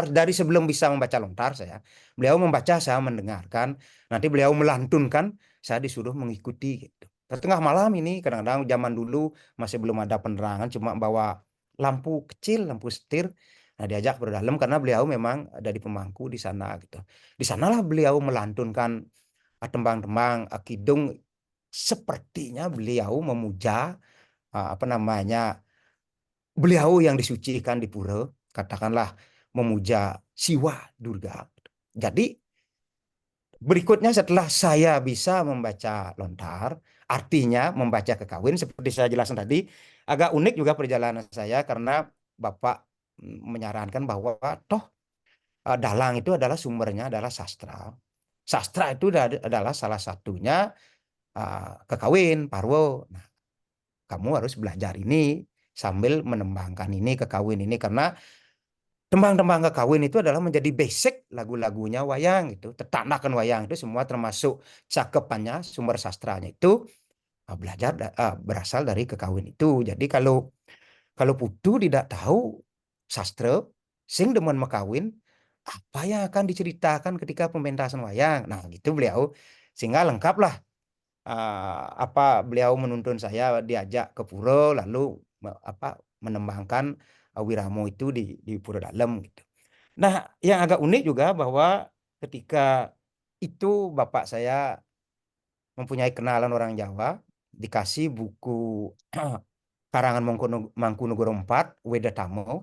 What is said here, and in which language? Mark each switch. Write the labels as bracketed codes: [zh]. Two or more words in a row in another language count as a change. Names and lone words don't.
[id] Dari sebelum bisa membaca lontar beliau membaca, saya mendengarkan, nanti beliau melantunkan, saya disuruh mengikuti gitu. Tengah malam ini kadang-kadang zaman dulu masih belum ada penerangan, cuma bawa lampu kecil, lampu setir. Nah, diajak berdalam karena beliau memang ada di pemangku di sana gitu. Di sanalah beliau melantunkan tembang-tembang kidung. Sepertinya beliau memuja beliau yang disucikan di pura, katakanlah memuja Siwa Durga. Jadi berikutnya setelah saya bisa membaca lontar, artinya membaca kekawin, seperti saya jelaskan tadi, agak unik juga perjalanan saya karena Bapak menyarankan bahwa toh dalang itu adalah sumbernya adalah sastra. Sastra itu adalah salah satunya kekawin, parwo. Nah, kamu harus belajar ini sambil menembangkan ini kekawin ini, karena tembang-tembang kekawin itu adalah menjadi basic lagu-lagunya wayang itu. Tetanakan wayang itu semua termasuk cakepannya, sumber sastranya itu berasal dari kekawin itu. Jadi kalau putu tidak tahu sastra, [ban] sing demen mekawin, [id] apa yang akan diceritakan ketika pementasan wayang? Nah, gitu beliau. Sehingga lengkaplah beliau menuntun saya diajak ke pura, lalu menembangkan Wiramo itu di pura dalam gitu. Nah, yang agak unik juga bahwa ketika itu bapak saya mempunyai kenalan orang Jawa, dikasih buku karangan Mangkunegoro IV, Weda Tamo.